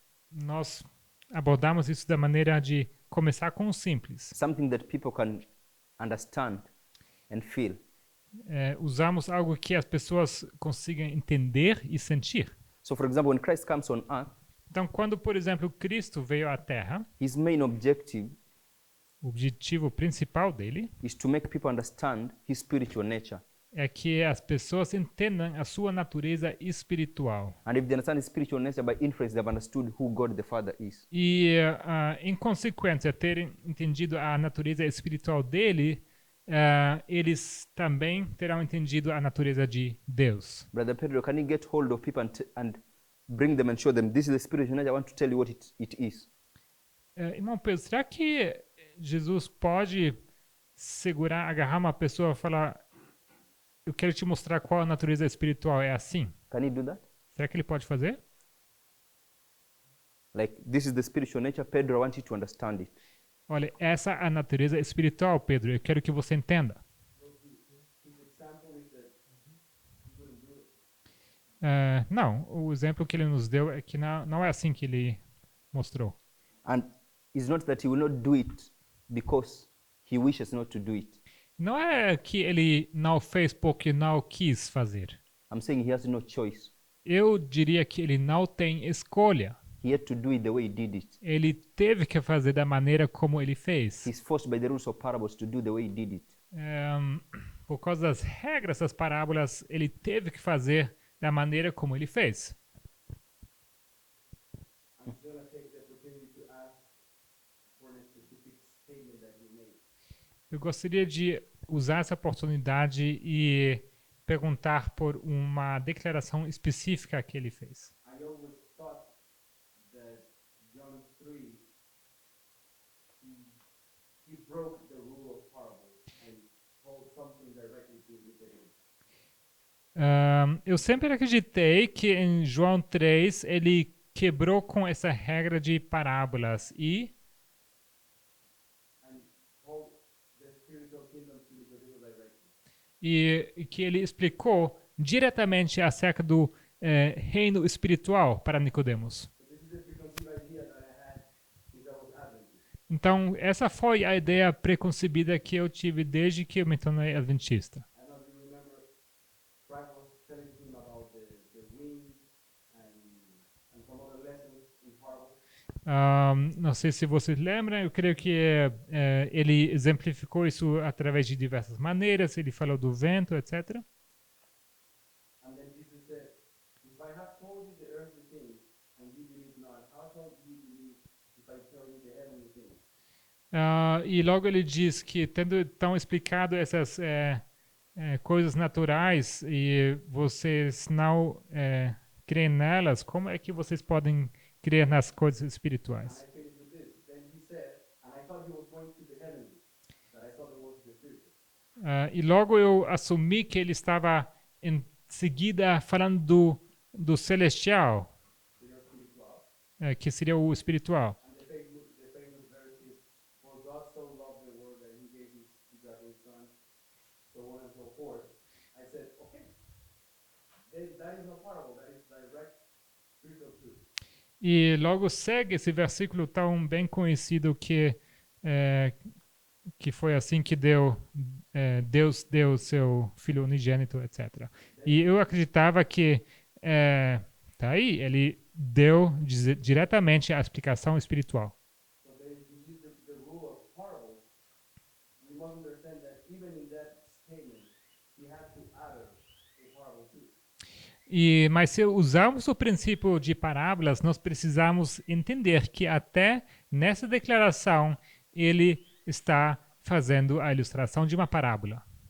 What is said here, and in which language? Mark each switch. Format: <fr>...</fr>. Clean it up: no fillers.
<pt>nós abordamos isso da maneira de começar com o simples.</pt> <en>Something that people can understand and feel.</en> <pt>Usamos algo que as pessoas consigam entender e sentir.</pt> <en>So for example, when Christ comes on earth,</en> <pt>Então, quando, por exemplo, Cristo veio à Terra,</pt> <en>his main objective</en> <pt>o objetivo principal dele</pt> <en>is to make people understand his spiritual nature.</en> <pt>é que as pessoas entendam a sua natureza espiritual.</pt> <en>And if they understand his spiritual nature, by inference, they've understood who God the Father is.</en> <pt>E, em consequência, terem entendido a natureza espiritual dele, eles também terão entendido a natureza de Deus.</pt> <en>Brother Pedro, can you get hold of people and bring them and show them this is the spiritual nature? I want to tell you what it is.</en> <pt>Irmão Pedro, será que Jesus pode agarrar uma pessoa e falar: eu quero te mostrar qual a natureza espiritual é assim?</pt> <en>Can he do that?</en> <pt>Será que ele pode fazer?</pt> <en>Like, this is the spiritual nature, Pedro, I want you to understand it.</en> <pt>Olha, essa é a natureza espiritual, Pedro. Eu quero que você entenda.</pt> <en>His example is that he wouldn't do it.</en> <pt>Não, o exemplo que ele nos deu é que não é assim que ele mostrou.</pt> <en>And it's not that he will not do it because he wishes not to do it.</en> <pt>Não é que ele não fez porque não quis fazer.</pt> <en>I'm saying he has no choice.</en> <pt>Eu diria que ele não tem escolha.</pt> <en>He had to do it the way he did it.</en> <pt>Ele teve que fazer da maneira como ele fez.</pt> <en>He's forced by the rules of parables to do the way he did it.</en> <pt>Por causa das regras das parábolas, ele teve que fazer da maneira como ele fez.</pt> <en>I'm just going to take the opportunity to ask for a specific statement that he made.</en> <pt>Eu gostaria de usar essa oportunidade e perguntar por uma declaração específica que ele fez.</pt> <en>I always thought that John 3, he broke the rule of parables and told something directly to Nicodemus.</en> <pt>Eu sempre acreditei que em João 3 ele quebrou com essa regra de parábolas e</pt> <en>And told the spiritual kingdom to Nicodemus directly.</en> <pt>e que ele explicou diretamente acerca do reino espiritual para Nicodemos.</pt> <en>So this is the preconceived idea that I had since I was Adventist.</en> <pt>Então, essa foi a ideia preconcebida que eu tive desde que eu me tornei adventista.</pt> <en>I don't know if you remember, Christ was telling him about the wind and some other lessons in parables.</en> <pt>Não sei se vocês lembram, eu creio que ele exemplificou isso através de diversas maneiras. Ele falou do vento, etc.</pt> <en>And then Jesus said, if I have told you the earthly things and you believe not, how shall you believe if I tell you the heavenly things?</en> <pt>E logo ele diz que, tendo então explicado essas coisas naturais e vocês não creem nelas, como é que vocês podem crer nas coisas espirituais?</pt> <en>And I finished with this. Then he said, and I thought he was going to the heavenly, that I thought there was</en> <pt>E logo eu assumi que ele estava em seguida falando do celestial, que seria o espiritual.</pt> <en>And the famous verse is, "For God so loved the world that He gave His begotten Son," so on and so forth. I said, okay, that is no parable. That is direct spiritual truth.</en> <pt>E logo segue esse versículo tão bem conhecido que foi assim que Deus deu o seu Filho unigênito, etc. E eu acreditava que tá aí, ele deu diretamente a explicação espiritual.</pt> <en>So this is the rule of parables. We must understand that even in that statement, He had to add a parable too.</en> <pt>Mas se usarmos o princípio de parábolas, nós precisamos entender que até nessa declaração ele está fazendo a ilustração de uma parábola.</pt>